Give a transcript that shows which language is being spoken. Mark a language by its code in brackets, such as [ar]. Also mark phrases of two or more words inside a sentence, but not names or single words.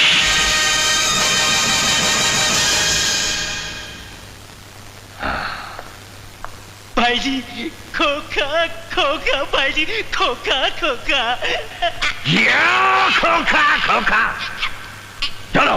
[hi] भाई जी, खोखा खोखा, भाई जी, खोखा खोखा। खोखा खोखा। चलो